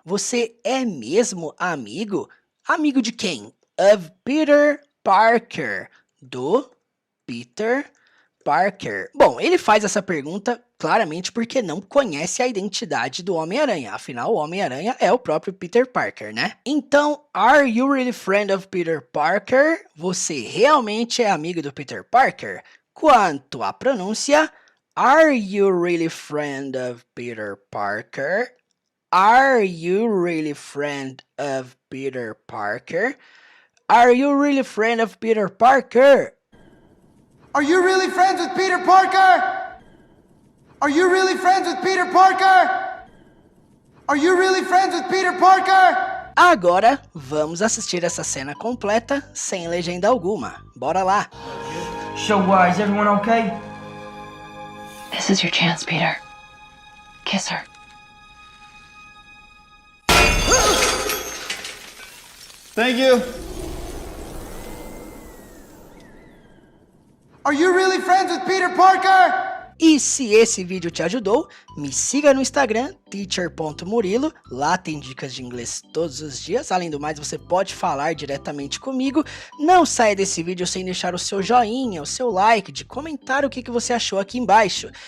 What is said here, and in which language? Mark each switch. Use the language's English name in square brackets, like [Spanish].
[Portuguese] Você é mesmo amigo? Amigo de quem? [English] Of [Portuguese] Peter Parker. Do Peter Parker. Bom, ele faz essa pergunta claramente porque não conhece a identidade do Homem-Aranha. Afinal, o Homem-Aranha é o próprio Peter Parker, né? Então, [English] are you really friend of Peter Parker? [Portuguese] Você realmente é amigo do Peter Parker? Quanto à pronúncia, [English] are you really friend of Peter Parker? Are you really friend of Peter Parker? Are you really friend of Peter Parker? Are you really friends with Peter Parker? Are you really friends with Peter Parker? Are you really friends with Peter Parker? [Portuguese] Agora, vamos assistir essa cena completa sem legenda alguma. Bora lá! [English] So, is everyone okay? This is your chance, Peter. Kiss her. Thank you. Are you really friends with Peter Parker? [Portuguese] E se esse vídeo te ajudou, me siga no Instagram, teacher.murilo. Lá tem dicas de inglês todos os dias. Além do mais, você pode falar diretamente comigo. Não saia desse vídeo sem deixar o seu joinha, o seu like, de comentar o que você achou aqui embaixo.